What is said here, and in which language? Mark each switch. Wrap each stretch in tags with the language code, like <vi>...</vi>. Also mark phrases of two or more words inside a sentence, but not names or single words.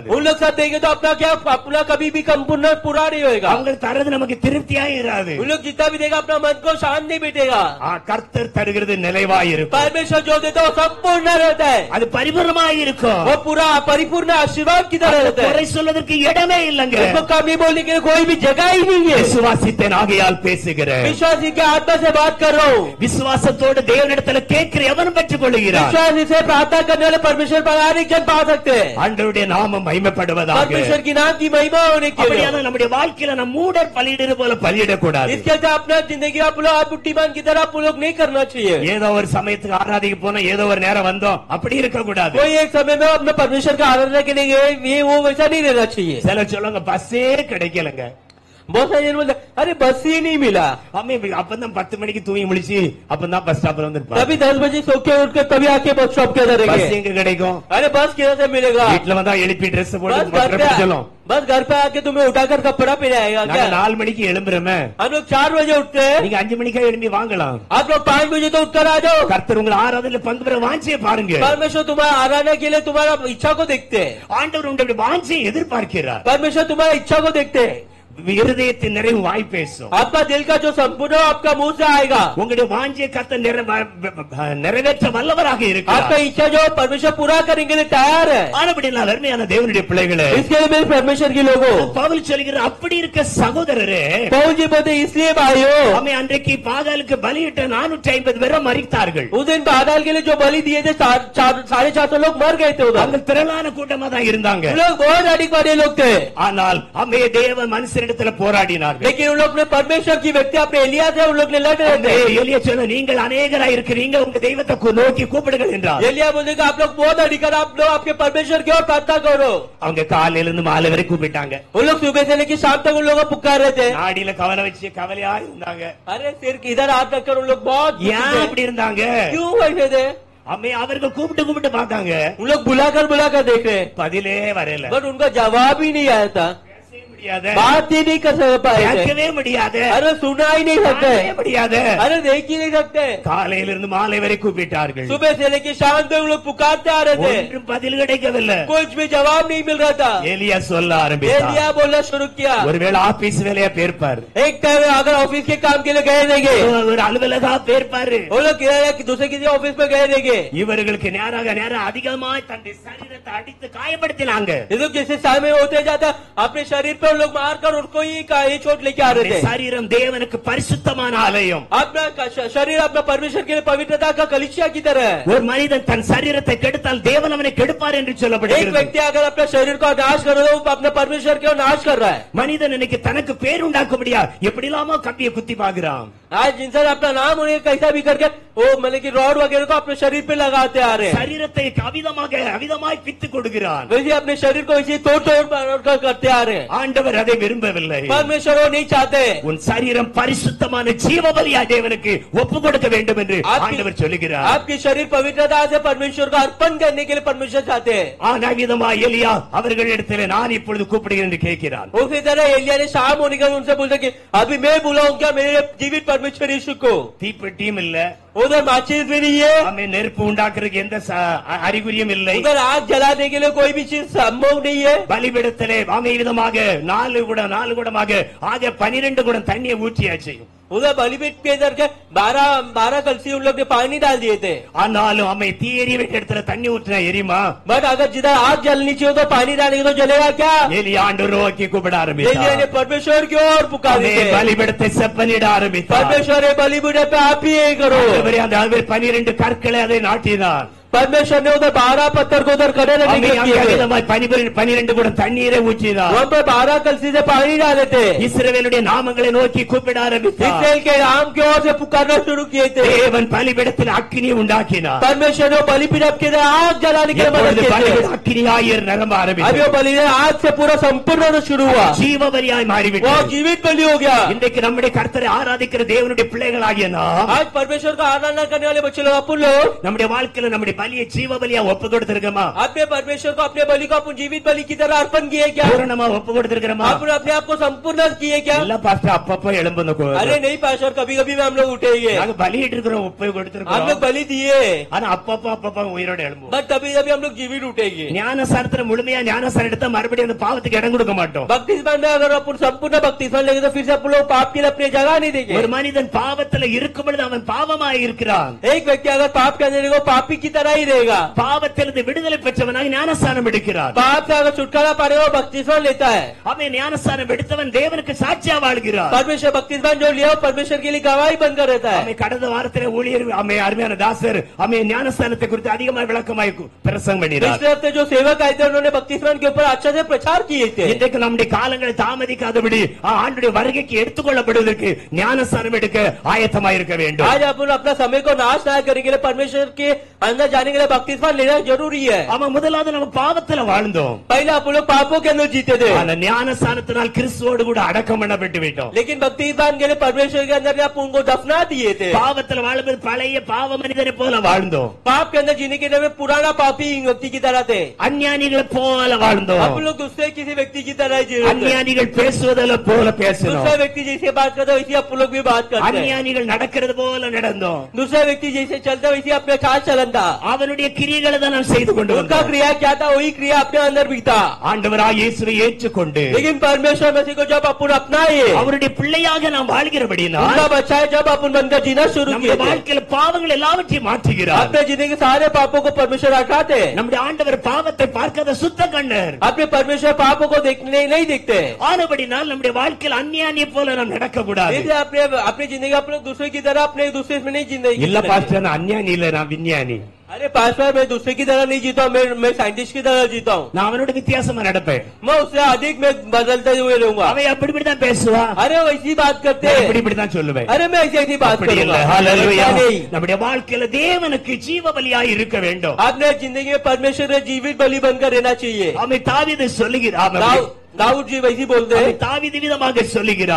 <hi>उन लोग सब देंगे तो अपना क्या अपना कभी भी कम पूरा नहीं होगा।</hi> <ta>அவங்க தரது நமக்கு திருப்தியா இராது.</ta> <hi>उन लोग जितना भी देगा अपना मन को शांत नहीं बैठेगा।</hi> <ta>கர்த்தர் தருகிறது நிலைவாயிருக்கும்,</ta> <hi>परमेश्वर जो देता है वो संपूर्ण रहता है,</hi> <ta>அது பரிபூர்ணமாய் இருக்கும்.</ta> <hi>वो पूरा पूरा परिपूर्ण आशीर्वाद की तरह रहता है।</hi> <ta>குறை சொல்வதற்கு இடமே இல்லைங்க.</ta> <hi>उसको कमी बोलने के लिए कोई भी जगह ही नहीं है।</hi> <ta>விசுவாசித்தேன் ஆகையால் பேசுகிறேன்.</ta> <hi>विश्वासी के आत्मा से बात कर रहा हूँ।</hi> <ta>விசுவாசத்தோடு தேவனிடத்தில் கேட்கிற எவனும் பெற்றுக் கொள்கிறான்.</ta> <hi>विश्वासी से प्रार्थना करने वाले परमेश्वर पर हर एक जन पा सकते हैं।</hi> <ta>ஆண்டவருடைய நாமம் மகிமைப்படுவதாக.</ta> <hi>परमेश्वर की नाम की महिमा होने के लिए</hi> <ta>அப்படியான நம்முடைய வாழ்க்கையில நம்ம மூடர் பலியிடுறது போல பலியிடக்கூடாது.</ta> <hi>इसके लिए अपना जिंदगी आप लोग बुद्धिमान की तरह आप लोग नहीं करना चाहिए।</hi> <ta>ஏதோ ஒரு சமயத்துக்கு ஆராதிக்க போனா ஏதோ ஒரு நேரம் வந்தோம் அப்படி இருக்க கூடாது.</ta> <hi>कोई एक समय में अपने परमेश्वर का आराधना के लिए ये वो वैसा नहीं रहना चाहिए।</hi> <ta>சில சொல்லுங்க பஸ்ஸே கிடைக்கலங்க.</ta> <hi>बहुत सारे बोलते अरे बस ही नहीं मिला।</hi> <ta>அம்மே அப்பதான் 10 மணிக்கு தூங்கி முழிச்சு அப்பதான் பஸ் ஸ்டாப்ல வந்து</ta> <hi>तभी 10 बजे सो के उठ के तभी आके बस स्टॉप के अंदर</hi> <ta>பஸ் எங்க கிடைக்கும்?</ta> <hi>अरे बस किधर से मिलेगा?</hi> <ta>வீட்ல வந்தா எழுப்பி ட்ரெஸ் போட்டு சொல்லும்.</ta> <hi>बस घर पे आके तुम्हें उठाकर कपड़ा पहनाएगा क्या?</hi> <ta>4 மணிக்கு எழும்புறமே.</ta> <hi>हम लोग 4 बजे उठते हैं।</hi> <ta>நீங்க 5 மணிக்கே எழும்பி வாங்கலாம்.</ta> <hi>आप लोग 5 बजे तो उठकर आ जाओ।</hi> <ta>கர்த்தர் உங்களை ஆராதனையில பங்கு பெற வாஞ்சியை பாருங்க.</ta> <hi>परमेश्वर तुम्हारा आराधना के लिए तुम्हारा इच्छा को देखते हैं।</hi> <ta>ஆண்டவர் உங்களுடைய வாஞ்சியை எதிர்பார்க்கிறார்.</ta> <hi>परमेश्वर तुम्हारा इच्छा को देखते हैं।</hi> <ta>இருதயத்தின் நிறைவு வாய் பேசும்.</ta> <hi>आपका दिल का जो संपूर्ण आपका मुंह से आएगा।</hi> <ta>உங்களுடைய வாஞ்சியை கர்த்தர் நிறைவேற்ற வல்லவராக இருக்கிறார்.</ta> <hi>आपका इच्छा जो परमेश्वर पूरा करने के लिए तैयार है।</hi> <ta>ஆனபடியால் அருமையான தேவனுடைய பிள்ளைகளே,</ta> <hi>इसके लिए मेरे परमेश्वर के लोगों</hi> <ta>பவுல் சொல்கிறார், அப்படி இருக்க சகோதரரே,</ta> <hi>पौल जी बोलते इसलिए भाइयों</hi> <ta>हमें அன்றைக்கு பாகாலுக்கு பலியிட்ட 450 பேர் மரித்தார்கள்.</ta> <hi>उस दिन बादल के लिए जो बलि दिए थे 450 लोग मर गए थे उधर।</hi> <ta>அந்த திரளான கூட்டமா தான் இருந்தாங்க.</ta> <hi>लोग बहुत अधिक बड़े लोग थे।</hi> <ta>ஆனால் हमें தேவ மனுஷரிடத்துல போராடினார்கள்.</ta> <hi>लेकिन उन लोग ने परमेश्वर की व्यक्ति अपने एलिया से उन लोग ने लड़ रहे थे।</hi> <ta>எலியா சொன்ன, நீங்கள் अनेகராய் இருக்கிறீங்க, உங்க தெய்வத்தை நோக்கி கூப்பிடுங்கள் என்றார்.</ta> <hi>एलिया बोलते कि आप लोग बहुत अधिक आप लोग आपके परमेश्वर की ओर प्रार्थना करो।</hi> <ta>அவங்க காலையில இருந்து மாலை வரை கூப்பிட்டாங்க.</ta> <hi>उन लोग सुबह से लेकर शाम तक उन लोग को पुकार रहे थे।</hi> <ta>நாடியில கவலை வச்சு கவலையா இருந்தாங்க.</ta> <hi>अरे सिर इधर हाथ रखकर उन लोग बहुत</hi> <ta>ஏன் அப்படி இருந்தாங்க?</ta> <hi>क्यों बैठे थे?</hi> <ta>हमें அவர்கள் கூப்பிட்டு பார்த்தாங்க.</ta> <hi>उन लोग बुलाकर देख रहे,</hi> <ta>பதிலே வரல.</ta> <hi>बट उनका जवाब ही नहीं आया था। बात ही नहीं कर पाए,</hi> <ta>கேட்கவே முடியாது.</ta> <hi>अरे सुना ही नहीं सकते,</hi> <ta>முடியாது.</ta> <hi>अरे देख ही नहीं सकते।</hi> <ta>காலையில இருந்து மாலை வரை கூப்பிட்டார்கள்.</ta> <hi>सुबह से लेकर शाम तक उन लोग पुकारते आ रहे थे,</hi> <ta>ஒன்றும் பதில் கிடைக்கவில்லை.</ta> <hi>कुछ भी जवाब नहीं मिल रहा था।</hi> <ta>एलिया சொல்ல ஆரம்பித்தார்.</ta> <hi>एलिया बोलना शुरू किया,</hi> <ta>ஒருவேளை ஆபீஸ் வேலையா பேர்ப்பார்,</ta> <hi>एक टाइम अगर ऑफिस के काम के लिए गए रहेंगे,</hi> <ta>ஒரு அலுவலகா பேர்ப்பாரு,</ta> <hi>वो लोग दूसरे किसी ऑफिस में गए रहेंगे।</hi> <ta>இவர்களுக்கு நேரம் அதிகமாய் தன்னுடைய சரீரத்தை அடித்து காயப்படுத்தினாங்க.</ta> <hi>ये लोग जैसे समय होते जाता अपने शरीर पे लोग मारकर उनको ही चोट लेके आ रहे थे।</hi> <ta>சரீரம் தேவனுக்கு பரிசுத்தமான ஆலயம்.</ta> <hi>अपना शरीर अपना परमेश्वर के लिए पवित्रता का कलीसिया की तरह है।</hi> <ta>ஒரு மனிதன் தன் சரீரத்தை கெடுத்தால் தேவன் அவனை கெடுப்பார் என்று</ta> <hi>एक</hi> <ta>சொல்லப்படுகிறது.</ta> <hi>व्यक्ति अगर अपने शरीर को नाश कर रहा है, वो अपने परमेश्वर को नाश कर रहा है।</hi> <ta>மனிதன் இன்னைக்கு தனக்கு பேர் உண்டாக்க முடியாது, எப்படிலாமோ கம்பியை குத்தி பாக்குறான்.</ta> <hi>आज इंसान अपना नाम उन्हें कैसा भी करके वो मतलब कि रॉड वगैरह को अपने शरीर पे लगाते आ रहे हैं।</hi> <ta>சரீரத்தை அவிதமாய் பித்து கொடுக்கிறான்.</ta> <hi>वैसे अपने शरीर को इसी तोड़ करते आ रहे हैं।</hi> <ta>ஆண்டவர் அதை விரும்பவில்லை.</ta> <hi>परमेश्वर वो नहीं चाहते।</hi> <ta>உன் சரீரம் பரிசுத்தமான ஜீவ பலியா தேவனுக்கு ஒப்பு கொடுக்க வேண்டும் என்று ஆண்டவர் சொல்லுகிறார்.</ta> <hi>आपकी शरीर पवित्रता से परमेश्वर को अर्पण करने के लिए परमेश्वर चाहते हैं।</hi> <ta>ஆனாவிதமா எலியா அவர்களிடத்தில் நான் இப்பொழுது கூப்பிடுகிறேன் என்று கேட்கிறான்.</ta> <hi>उसी तरह एलिया ने शाम होने का उनसे बोलते कि अभी मैं बुलाऊंगा मेरे जीवित परमेश्वर यीशु को।</hi> <ta>தீப்பெட்டியும் இல்ல,</ta> <hi>उधर माचिस भी नहीं है,</hi> <ta>हमें நெருப்பு உண்டாக்குறதுக்கு எந்த அறிகுறியும் இல்லை,</ta> <hi>उधर आग जलाने के लिए कोई भी चीज संभव नहीं है।</hi> <ta>பலிபீடத்திலே விதமாக 4 குடமாக ஆக 12 குடம் தண்ணியை ஊற்றியாச்சு.</ta> <hi>उधर बलिपीठ के इधर के 12 कलसी उन लोग ने पानी डाल दिए थे।</hi> <ta>ஆனாலும் அம்மை தீ எரிய வேண்டிய இடத்துல தண்ணி ஊற்றினா எரியுமா?</ta> <hi>बट अगर जिधर आग जलनी चाहिए तो पानी डालेंगे तो जलेगा क्या?</hi> <ta>எலியா ஆண்டவரை நோக்கி கூப்பிட ஆரம்பித்தார்.</ta> <hi>एलिया ने परमेश्वर की ओर पुकारे थे।</hi> <ta>பலிபீடத்தை செப்பனிட ஆரம்பித்தார்.</ta> <hi>परमेश्वर बलिपीठ पे आप ही करो।</hi> <ta>அந்த 12 கற்களை அதை நாட்டினார்.</ta> <hi>परमेश्वर ने उधर 12 पत्थर को उधर खड़े रखने के लिए</hi> <ta>12 குடம் தண்ணீரை ஊற்றினார்.</ta> <hi>वहाँ पर 12 कलसी से पानी डाले थे।</hi> <ta>இஸ்ரவேலுடைய நாமங்களை நோக்கி கூப்பிட ஆரம்பித்தார்.</ta> <hi>इस्राएल के नाम की ओर से पुकारना शुरू किए थे।</hi> <ta>தேவன் பலிபீடத்தில் அக்கினி உண்டாக்கினார்.</ta> <hi>परमेश्वर ने बलिपीठ के आग जलाने के लिए</hi> <ta>அக்கினியாய் நிரம்ப ஆரம்பித்தார்.</ta> <hi>अभी वो बलि आज से पूरा संपूर्ण शुरू हुआ,</hi> <ta>ஜீவ பலியாய்</ta> <hi>वो</hi> <ta>மாறிவிட்டது.</ta> <hi>जीवित बलि हो गया।</hi> <ta>இன்றைக்கு நம்முடைய கர்த்தரை ஆராதிக்கிற தேவனுடைய பிள்ளைகளாகிய நாம்</ta> <hi>आज परमेश्वर का आराधना करने वाले बच्चे लोग अपन लोग</hi> <ta>நம்முடைய வாழ்க்கையில நம்முடைய பலியை ஜீவ பலியா ஒப்பு கொடுத்திருக்கோமா?</ta> <hi>अपने परमेश्वर को अपने बलि को अपन जीवित बलि की तरह अर्पण किए क्या?</hi> <ta>பூரணமா ஒப்பு கொடுத்திருக்கிறோமா?</ta> <hi>अपन अपने आप को संपूर्ण किए क्या?</hi> <ta>இல்ல பாஸ்டர், அப்பப்ப எழும்புன</ta> <hi>अरे नहीं पास्टर, कभी कभी में हम लोग उठेंगे,</hi> <ta>நாங்க பலியிட்டு இருக்கிறோம், ஒப்பு</ta> <hi>हम</hi> <ta>கொடுத்திருக்கிறோம்.</ta> <hi>लोग बलि दिए,</hi> <ta>ஆனா அப்பப்ப உயிரோட எழும்புவோம்.</ta> <hi>बट कभी कभी हम लोग जीवित उठेंगे।</hi> <ta>ஞானசாரத்துல முழுமையா ஞானசாரம் எடுத்தா மறுபடியும் அந்த பாவத்துக்கு இடம் கொடுக்க மாட்டோம்.</ta> <hi>बपतिस्मा में अगर अपन संपूर्ण बपतिस्मा लेंगे तो फिर से अपन लोग पाप के लिए अपनी जगह नहीं देंगे।</hi> <ta>ஒரு மனிதன் பாவத்துல இருக்கும் பொழுது அவன் பாவமாய் இருக்கிறான்.</ta> <hi>एक व्यक्ति अगर पाप करने को पापी की तरह बना ही रहेगा।</hi> <ta>பாவத்திலிருந்து விடுதலை பெற்றவனாக ஞானஸ்நானம் எடுக்கிறார்.</ta> <hi>पाप से अगर छुटकारा पा रहे हो बपतिस्मा लेता है।</hi> <ta>அவன் ஞானஸ்நானம் எடுத்தவன் தேவனுக்கு சாட்சியா வாழ்கிறார்.</ta> <hi>परमेश्वर बपतिस्मा जो लिया परमेश्वर के लिए गवाही बनकर रहता है।</hi> <ta>அவன் கடந்த வாரத்திலே ஊழியர் அவன் அருமையான தாசர் அவன் ஞானஸ்நானத்தை குறித்து அதிகமாக விளக்கமாய் பிரசங்கம் பண்ணினார்.</ta> <hi>पिछले हफ्ते जो सेवक आए थे उन्होंने बपतिस्मा के ऊपर अच्छा से प्रचार किए थे।</hi> <ta>இன்றைக்கு நம்முடைய காலங்களை தாமதிக்காதபடி ஆண்டுடைய வருகைக்கு எடுத்துக்கொள்ளப்படுவதற்கு ஞானஸ்நானம் எடுக்க ஆயத்தமாய் இருக்க வேண்டும்.</ta> <hi>आज अपन अपना समय को नाश ना करेंगे परमेश्वर के अंदर जाने के लिए बपतिस्मा लेना जरूरी है।</hi> <ta>அவன் முதலாவது நம்ம பாவத்துல வாழ்ந்தோம்.</ta> <hi>पहले आप लोग पापों के अंदर जीते थे।</hi> <ta>ஆனா ஞானஸ்நானத்தினால் கிறிஸ்துவோடு கூட அடக்கம் பண்ணப்பட்டு விட்டோம்.</ta> <hi>लेकिन बपतिस्मा के लिए परमेश्वर के अंदर आप उनको दफना दिए थे।</hi> <ta>பாவத்துல வாழும்போது பழைய பாவ மனிதனை போல வாழ்ந்தோம்.</ta> <hi>पाप के अंदर जीने के लिए पुराना पापी व्यक्ति की तरह थे।</hi> <ta>அஞ்ஞானிகளை போல வாழ்ந்தோம்.</ta> <hi>आप लोग दूसरे किसी व्यक्ति की तरह जी रहे थे।</hi> <ta>அஞ்ஞானிகள் பேசுவதில போல பேசணும்.</ta> <hi>दूसरा व्यक्ति जैसे बात करता वैसे आप लोग भी बात करते हैं।</hi> <ta>அஞ்ஞானிகள் நடக்கிறது போல நடந்தோம்.</ta> <hi>दूसरा व्यक्ति जैसे चलता वैसे अपने चाल चलन था।</hi> <ta>அவனுடைய கிரியைகளை தான் நாம் செய்து கொண்டு</ta> <hi>उनका</hi> <ta>வந்தோம்.</ta> <hi>क्रिया क्या था वही क्रिया अपने अंदर भी था।</hi> <ta>ஆண்டவராகிய இயேசுவை ஏற்றுக்கொண்டு</ta> <hi>लेकिन परमेश्वर मसीह को जब अपन अपनाए</hi> <ta>அவருடைய பிள்ளையாக நாம் வாழ்கிறபடினால்</ta> <hi>उनका बच्चा है जब अपन बनकर जीना शुरू</hi> <ta>நம்முடைய</ta> <hi>किए थे।</hi> <ta>வாழ்க்கையில பாவங்கள் எல்லாவற்றையும் மாற்றுகிறார்.</ta> <hi>अपने जीने के सारे पापों को परमेश्वर हटाते।</hi> <ta>நம்முடைய ஆண்டவர் பாவத்தை பார்க்காத சுத்த கண்ணர்.</ta> <hi>अपने परमेश्वर पापों को देखने नहीं देखते।</hi> <ta>ஆனபடினால் நம்முடைய வாழ்க்கையில் அந்நியானியை போல நாம் நடக்க கூடாது.</ta> <hi>इसलिए अपने अपनी जिंदगी आप लोग दूसरे की तरह अपने दूसरे में नहीं जिंदगी</hi> <ta>இல்ல பாஸ்டர் நான் அந்நியானி இல்ல நான் விஞ்ஞானி.</ta> <hi>अरे पास्टर मैं दूसरे की तरह नहीं जीता हूँ, मैं साइंटिस्ट की तरह जीता हूँ।</hi> <ta>நான் அவனோட வித்தியாசமா நடப்பேன்.</ta> <hi>मैं उससे अधिक मैं बदलते हुए रहूंगा।</hi> <ta>அவன் அப்படி இப்படி தான் பேசுவா.</ta> <hi>अरे वैसी बात करते</hi> <ta>நான்</ta> <hi>हैं।</hi> <ta>இப்படி இப்படி தான் சொல்லுவேன்.</ta> <hi>अरे मैं ऐसी ऐसी बात</hi> <ta>அப்படி இல்ல.</ta> <hi>करूंगा।</hi> <ta>ஹalleluya.</ta> <hi>ऐसा नहीं।</hi> <ta>நம்முடைய வாழ்க்கையில தேவனுக்கு ஜீவ பலியாய் இருக்க வேண்டும்.</ta> <hi>आपने जिंदगी में परमेश्वर में जीवित बलि बनकर रहना चाहिए।</hi> <ta>அவன் தாவீது சொல்லுகிறான்.</ta> <hi>दाऊद जी वैसी बोलते हैं।</hi> <ta>அவன் தாவீது விதமாக சொல்லுகிறான்.</ta>